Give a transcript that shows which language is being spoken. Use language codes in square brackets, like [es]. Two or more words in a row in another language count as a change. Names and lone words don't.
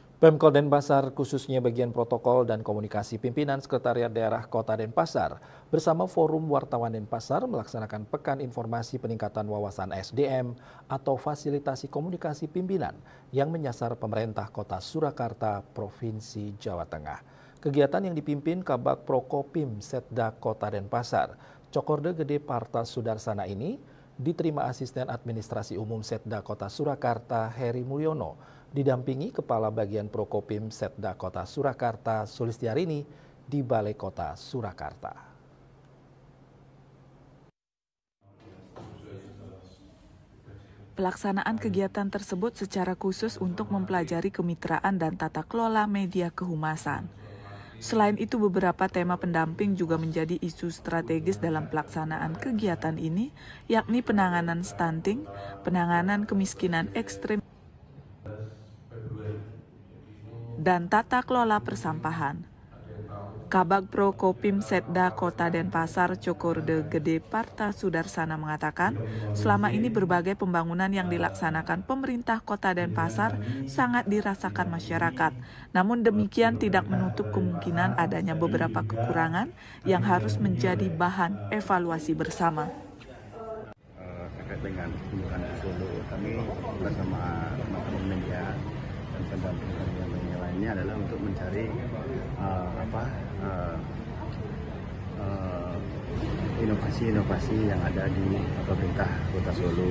[id] Pemkot Denpasar, khususnya bagian protokol dan komunikasi pimpinan Sekretariat Daerah Kota Denpasar, bersama Forum Wartawan Denpasar melaksanakan Pekan Informasi Peningkatan Wawasan SDM atau Fasilitasi Komunikasi Pimpinan yang menyasar pemerintah Kota Surakarta, Provinsi Jawa Tengah. Kegiatan yang dipimpin Kabag Prokopim Setda Kota Denpasar, Cokorda Gede Parta Sudarsana ini diterima Asisten Administrasi Umum Setda Kota Surakarta Heri Mulyono, didampingi Kepala Bagian Prokopim Setda Kota Surakarta Sulistiarini di Balai Kota Surakarta. Pelaksanaan kegiatan tersebut secara khusus untuk mempelajari kemitraan dan tata kelola media kehumasan. Selain itu, beberapa tema pendamping juga menjadi isu strategis dalam pelaksanaan kegiatan ini, yakni penanganan stunting, penanganan kemiskinan ekstrem, dan tata kelola persampahan. Kabag Prokopim Setda Kota Denpasar Cokorda Gede Parta Sudarsana mengatakan, selama ini berbagai pembangunan yang dilaksanakan pemerintah Kota Denpasar sangat dirasakan masyarakat. Namun demikian tidak menutup kemungkinan adanya beberapa kekurangan yang harus menjadi bahan evaluasi bersama. Terkait dengan kunjungan ke Solo, kami bersama teman-teman media dan pendamping yang lainnya adalah untuk mencari inovasi-inovasi yang ada di pemerintah Kota Solo.